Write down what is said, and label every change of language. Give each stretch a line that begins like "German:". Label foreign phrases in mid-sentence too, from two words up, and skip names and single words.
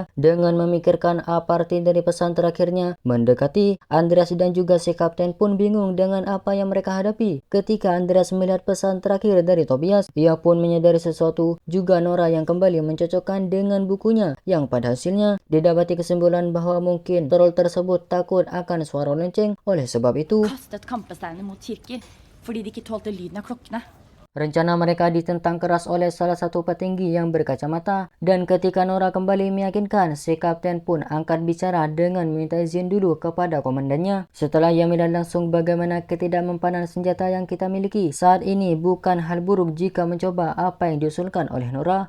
Indonesian: Dengan memikirkan apa arti dari pesan terakhirnya mendekati, Andreas dan juga si kapten pun bingung dengan apa yang mereka hadapi. Ketika Andreas melihat pesan terakhir dari Tobias, ia pun menyadari sesuatu. Juga Nora yang kembali mencocokkan dengan bukunya, yang pada hasilnya didapati kesimpulan bahwa mungkin troll tersebut takut akan suara lonceng. Oleh sebab itu,
Norwegian: Kastet kampesteinene mot kirker fordi de ikke tålte lyden av klokkene.
Indonesian: rencana mereka ditentang keras oleh salah satu petinggi yang berkacamata, dan ketika Nora kembali meyakinkan, si kapten pun angkat bicara dengan meminta izin dulu kepada komandannya. Setelah ia melihat langsung bagaimana ketidakmempanan senjata yang kita miliki saat ini, bukan hal buruk jika mencoba apa yang diusulkan oleh Nora.